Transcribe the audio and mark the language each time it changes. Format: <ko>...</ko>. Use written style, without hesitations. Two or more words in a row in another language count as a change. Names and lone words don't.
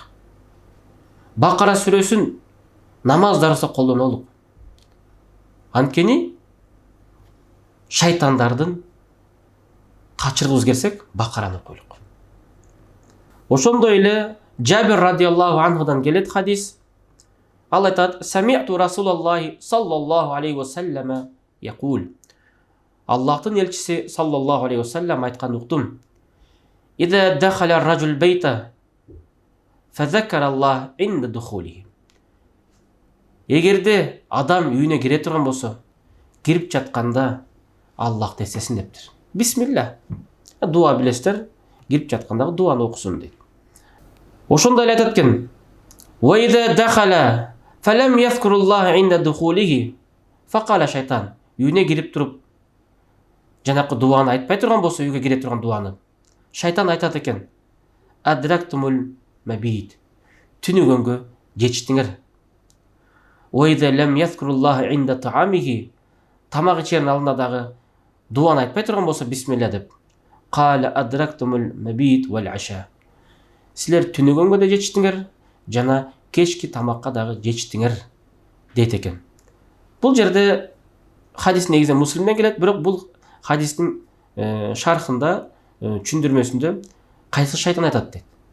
<ky>Бакара сүрөсүн намаздарыбызда колдонолук. Анткени шайтандардын качыргыбыз келсек, Бакараны окуйлук. Ошондой эле Жабир</ky> <ar>رضي الله عنه</ar> <ky>келет хадис. Ал айтат:</ky> <ar>"سمعت رسول الله صلى الله عليه وسلم يقول".</ar> <ky>Аллахтын элчиси</ky> <ar>صلى الله عليه وسلم</ar> <ky>айткан уктум.</ky> <ar>"إذا دخل الرجل بيته فذكر الله عند دخوله".</ar> <ky>Эгерде адам үйүнө кире турган болсо, кирип жатканда Аллахты эсесин дептир. Бисмилла. Дуа билесиздер, кирип жаткандагы дуаны окусун дейт. Ошондой эле айтат экен:</ky> <ar>"وإذا دخل فلم يذكر الله عند دخوله فقال الشيطان".</ar> <ky>Үйүнө кирип туруп жанакы дуаны айтпай турган болсо, үйгө кире турган дуаны, шайтан айтат экен:</ky> <ar>"أدركتم المبيت".</ar> <ky>Түнүгөнгө жетиштиңер.</ky> <ar>"وإذا لم يذكر الله عند طعامه".</ar> <ky>Тамак ичердин алдында дагы дуаны айтпай турган болсо, бисмилла деп:</ky> <ar>"قال أدركتم المبيت والعشاء".</ar> <ky>Силер түнүгөнгө да жетиштиңер, жана кечки тамакка дагы жетиштиңер дейт экен. Бул жерде хадис негизинен Муслимден келет, бирок бул хадистин шархында, түшүндүрмөсүндө кайсы шайтан айтат дейт.</ky>